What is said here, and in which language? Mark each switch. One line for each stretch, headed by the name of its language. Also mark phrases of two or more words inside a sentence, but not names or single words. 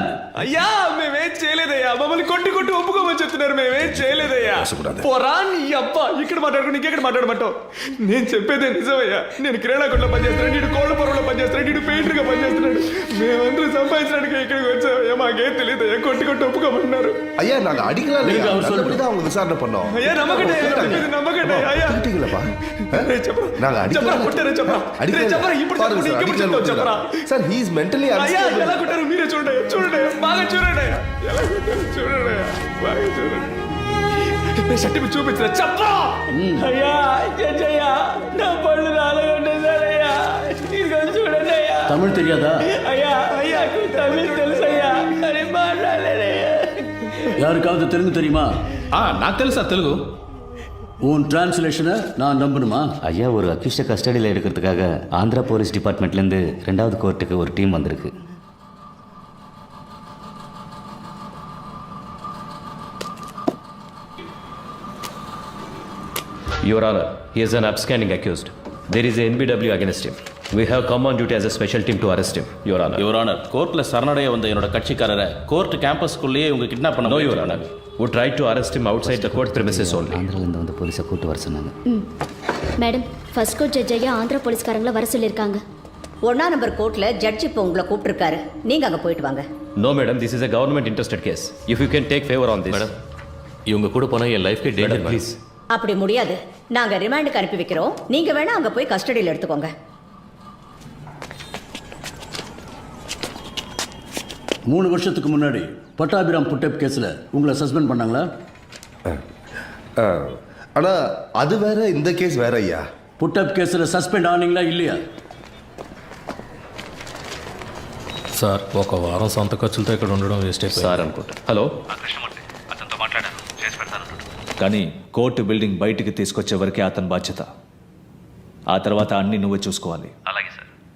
Telugu: అయ్యా మేమేం చేయలేదయ్యా, మమ్మల్ని కొట్టి కొట్టి ఒప్పుకోమని చెప్తున్నారు. మేమేం చేయలేదయ్యా. పోరా నీ అబ్బా, ఇక్కడ మాట్లాడుకుని ఇంకెక్కడ మాట్లాడమంటావు? నేను చెప్పేదే నిజమయ్యా. నేను కిరాణా కొట్లో పనిచేస్తున్నాడు, నీడు కోళ్ళ పొరలో పనిచేస్తున్నాడు, నీడు పెయింటర్గా పనిచేస్తున్నాడు. మేమందరూ సంపాదించడానికి ఇక్కడికి వచ్చామయ్యా. మాకేం తెలియదయ్యా, కొట్టి కొట్టి ఒప్పుకోమన్నారు.
Tamil: ஐயா நாங்க அடிக்கலாம் இல்லையா, நல்லபடிதான் அவங்க விசாரணை பண்ணோம்.
Telugu: అయ్యా నమ్మకండి అయ్యా, చెప్పేది నమ్మకండి అయ్యా.
Tamil: அடிக்கலப்பா,
Telugu: చెప్పరా
Tamil: நாங்க
Telugu: చెప్పరా కొట్టారా చెప్పరా చెప్పరా ఇప్పుడు చెప్పు, ఇంకెప్పుడు చెప్తావు చెప్పరా.
Tamil: சார்
English: he is mentally
Telugu: అయ్యా
English: unstable.
Telugu: ఎలా కొట్టారు మీరే చూడండి, చూడండి బాగా చూడండి, ఎలా కొట్టారు చూడండి, బాగా చూడండి. సర్టిఫికెట్ చూపించరా చెప్పరా. అయ్యా అయ్యా నా పళ్ళు రాలగొట్టేశారయ్యా, ఇదిగో చూడండి అయ్యా.
Tamil: தமிழ் தெரியாதா?
Telugu: అయ్యా అయ్యా తమిళ్ తెలుసయ్యా, అని మాట్లాడలేదయ్యా.
Tamil: யாருக்காவது தெலுங்கு தெரியுமா?
Telugu: నాకు తెలుసా తెలుగు.
Tamil: உன் டிரான்ஸ்லேஷனை நான் நம்பணுமா? ஐயா, ஒரு அக்யூஸ்ட கஸ்டடியில் எடுக்கிறதுக்காக ஆந்திரா
English: police departmentலேருந்து
Tamil: 2வது கோர்ட்டுக்கு ஒரு டீம் வந்திருக்கு.
English: Your Honor, he is an upstanding accused. There is a NBW against him. We have come on duty as a special team to arrest him, Your Honor.
Tamil: யுவர் ஆனர், கோர்ட்டில் சரணடைய வந்த என்னோட கட்சிக்காரரை
English: court campusகுள்ளேயே
Tamil: இவங்க கிட்னாப் பண்ண.
English: No, Your Honor. We tried to arrest him outside the court premises only.
Tamil: ஆந்திராவிலேருந்து வந்து போலீஸை கூட்டு வர சொன்னாங்க. மேடம்,
English: first court judge
Tamil: ஐயா ஆந்திரா போலீஸ்காரங்களை வர சொல்லியிருக்காங்க. 1ஆம் நம்பர் கோர்ட்டில் ஜட்ஜ் இப்போ உங்களை கூப்பிட்டுருக்காரு. நீங்கள் அங்கே போயிட்டு வாங்க.
English: No, madam, this is a government interested case. If you can take favor on this. Madam,
Tamil: இவங்க கூட போனால் என்
English: lifeக்கு danger, please.
Tamil: அப்படி முடியாது. நாங்கள் ரிமாண்டுக்கு அனுப்பி வைக்கிறோம். நீங்கள் வேணா அங்கே போய் கஸ்டடியில் எடுத்துக்கோங்க. 3 வருஷத்துக்கு முன்னாடி பட்டாபிராம்
English: put-up caseஇல்
Tamil: உங்களை சஸ்பெண்ட் பண்ணாங்களா? ஆனால் அது வேற, இந்த கேஸ் வேற ஐயா.
English: put-up caseஇல்
Tamil: சஸ்பெண்ட் ஆனீங்களா இல்லையா?
Telugu: సార్, ఒక వారం సొంత ఖర్చులతో ఇక్కడ ఉండడం వేస్ట్ అయిపోయింది సార్ అనుకుంటా. హలో, అతనితో మాట్లాడాను, చేసి పెడతాను. కానీ
English: court building
Telugu: బయటికి తీసుకొచ్చే వరకే అతని బాధ్యత. ఆ తర్వాత అన్ని నువ్వే చూసుకోవాలి. అలాగే సార్.